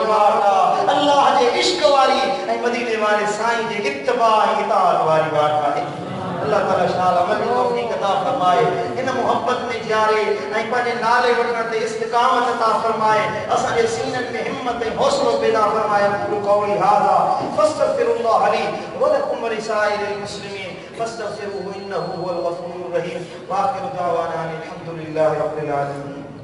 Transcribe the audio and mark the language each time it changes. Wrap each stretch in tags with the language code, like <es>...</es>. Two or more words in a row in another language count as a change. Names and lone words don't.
<sd>वाट आहे अल्लाह जे इश्क वारी ऐं मदीने वारे साईं जे इत्तिबा ऐं इताअत वारी वाट आहे अल्लाह ताला शाल अमल जी तौफीक अता फरमाए इन मोहब्बत में जारे ऐं पंहिंजे नाले वठण ते इस्तिक़ामत अता फरमाए असांजे सीननि में हिम्मत ऐं हौसलो पैदा फरमाए</sd> <ar>أقول قولي هذا فأستغفر الله لي ولكم ولسائر المسلمين فاستغفروه إنه هو الغفور الرحيم وآخر دعوانا الحمد لله رب العالمين</ar>